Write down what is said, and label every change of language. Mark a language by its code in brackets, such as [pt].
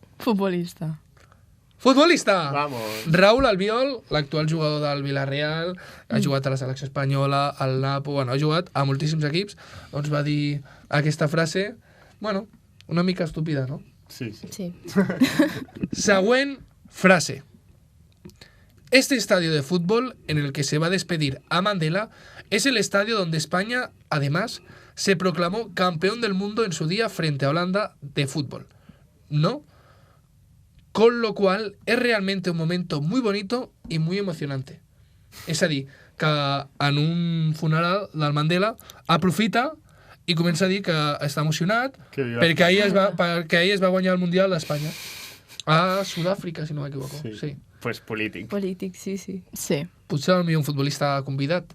[es] Futbolista. Futbolista! Vamos. [ca] Raúl Albiol, l'actual jugador del Villarreal, ha jugat a la selecció espanyola, al Napo, bueno, ha jugat a moltíssims equips, doncs va dir aquesta frase, bueno, una mica estúpida, ¿no? Sí. Sí. Següent frase. [es] Este estadio de fútbol en el que se va a despedir a Mandela es el estadio donde España, además, se proclamó campeón del mundo en su día frente a Holanda de fútbol. ¿No? Con lo cual es realmente un momento muy bonito y muy emocionante. [ca] És a dir, que en un funeral del Mandela aprofita i comença a dir que està emocionat perquè ahir es va guanyar el Mundial d'Espanya. A Sud-àfrica, si no m'equivoco. Sí. Pues polític. Polític, sí, sí. Sí. Potser el millor un futbolista convidat.